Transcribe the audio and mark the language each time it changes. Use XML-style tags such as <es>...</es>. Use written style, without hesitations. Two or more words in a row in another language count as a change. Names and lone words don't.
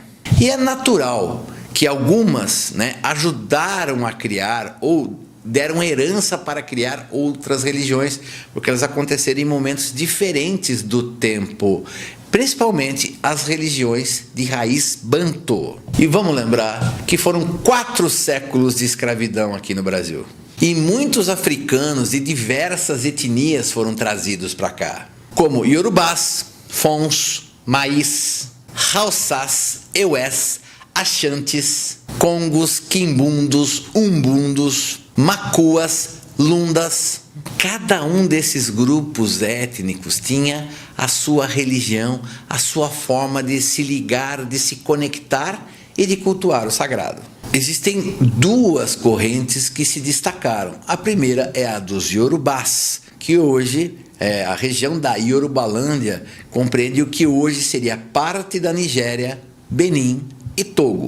<pt>E é natural que algumas ajudaram a criar ou deram herança para criar outras religiões, porque elas aconteceram em momentos diferentes do tempo, principalmente as religiões de raiz banto. E vamos lembrar que foram 4 séculos de escravidão aqui no Brasil. E muitos africanos de diversas etnias foram trazidos para cá, como Yorubás, Fons, Maís, Haussás, Eués, Achantes, Congos, Quimbundos, Umbundos, Macuas, Lundas. Cada um desses grupos étnicos tinha a sua religião, a sua forma de se ligar, de se conectar e de cultuar o sagrado. Existem 2 correntes que se destacaram. A primeira é a dos Yorubás, que hoje a região da Yorubalândia compreende o que hoje seria parte da Nigéria, Benin e Togo.</pt>